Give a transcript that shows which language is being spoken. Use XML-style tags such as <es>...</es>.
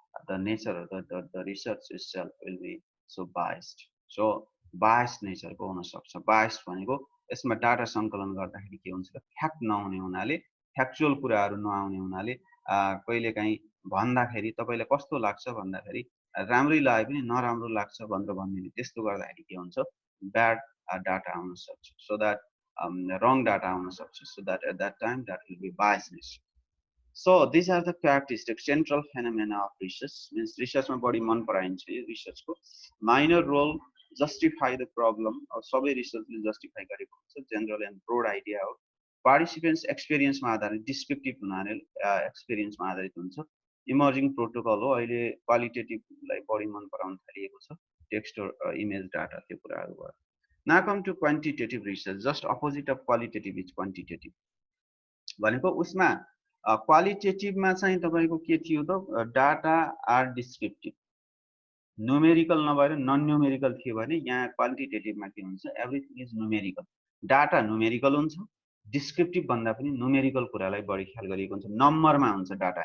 <en>the nature of the research itself will be so biased. So biased nature</en> <ne>को हुन सक्छ. Biased भनेको यसमा डाटा सङ्कलन गर्दाखेरि के हुन्छ, फ्याक्ट नहुने हुनाले, फ्याक्चुअल कुराहरू नआउने हुनाले कहिलेकाहीँ भन्दाखेरि तपाईँलाई कस्तो लाग्छ भन्दाखेरि राम्रै लागे पनि नराम्रो लाग्छ भनेर भनिदिने, त्यस्तो गर्दाखेरि के हुन्छ, ब्याड डाटा आउन सक्छ.</ne> <en>so that wrong data</en> <ne>आउन सक्छ.</ne> <en>So that at that time that will be biasness. So these are the characteristics, central phenomena of research. Means research</en> <ne>मा बढी मन पराइन्छ यो</ne> <en>research को. Minor role justify the problem.</en> <ne>सबै research ले justify गरेको हुन्छ.</ne> <en>General and broad idea</en> <ne>हो. Participants experience मा आधारित, descriptive हुनाले experience मा आधारित हुन्छ.</ne> <en>Emerging protocol हो.</en> <ne>अहिले qualitative लाई बढी मन पराउन थालिएको छ.</ne> <en>Text or image data त्यो कुराहरू भयो. Now come to quantitative research. Just opposite of qualitative is quantitative.</en> <ne>भनेको उसमा क्वालिटेटिभमा चाहिँ तपाईको के थियो त, डाटा आर डिस्क्रिप्टिभ, न्युमेरिकल नभएर नन न्युमेरिकल थियो भने यहाँ क्वालिटेटिभमा के हुन्छ, everything is numerical. Data numerical हुन्छ, डिस्क्रिप्टिभ भन्दा पनि न्युमेरिकल कुरालाई बढी ख्याल गरिएको हुन्छ, नम्बरमा हुन्छ डाटा.</ne>